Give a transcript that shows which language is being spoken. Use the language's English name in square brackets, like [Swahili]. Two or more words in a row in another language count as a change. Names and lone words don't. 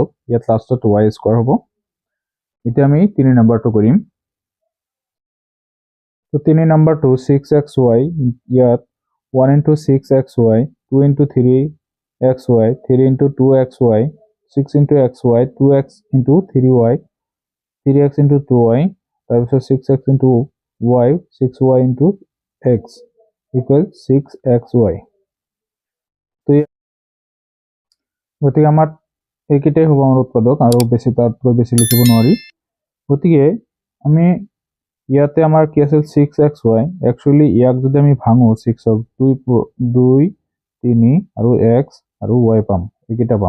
[Assamese] ইয়াত লাষ্টত y² হ'ব। এতিয়া আমি 3 নম্বৰটো কৰিম। তো 3 নম্বৰটো 6xy, ইয়াত 1 × 6xy, 2 × 3xy, 3 × 2xy, 6 × xy, 2x × 3y, 3x × 2y, তাৰপিছত 6x × y, 6y × x = 6xy। গতিকে আমাৰ এইকেইটাই হ'ব আমাৰ উৎপাদক, আৰু বেছি তাতকৈ বেছি লিখিব নোৱাৰি। গতিকে আমি ইয়াতে আমাৰ কি আছিল 6xy, একচুৱেলি ইয়াক যদি আমি ভাঙো 6ক 2 3 আৰু x আৰু y পাম, এইকেইটা পাম।